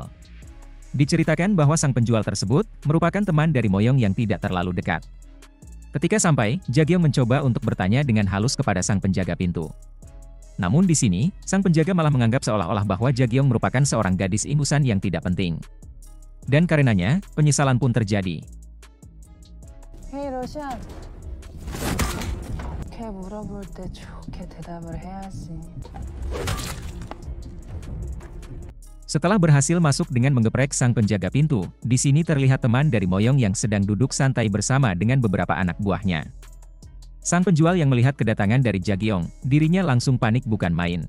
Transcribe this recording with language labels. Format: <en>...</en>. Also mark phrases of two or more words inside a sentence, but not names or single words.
<id>Diceritakan bahwa sang penjual tersebut merupakan teman dari Moyong yang tidak terlalu dekat. Ketika sampai, Jagiong mencoba untuk bertanya dengan halus kepada sang penjaga pintu. Namun di sini, sang penjaga malah menganggap seolah-olah bahwa Jagiong merupakan seorang gadis ingusan yang tidak penting. Dan karenanya, penyesalan pun terjadi.</id> <en>Hey Russian.</en> <ko>좋게 물어볼 때 좋게 대답을 해야지.</ko> <id>Setelah berhasil masuk dengan menggeprek sang penjaga pintu, di sini terlihat teman dari Moyong yang sedang duduk santai bersama dengan beberapa anak buahnya. Sang penjual yang melihat kedatangan dari Jagiong, dirinya langsung panik bukan main.</id>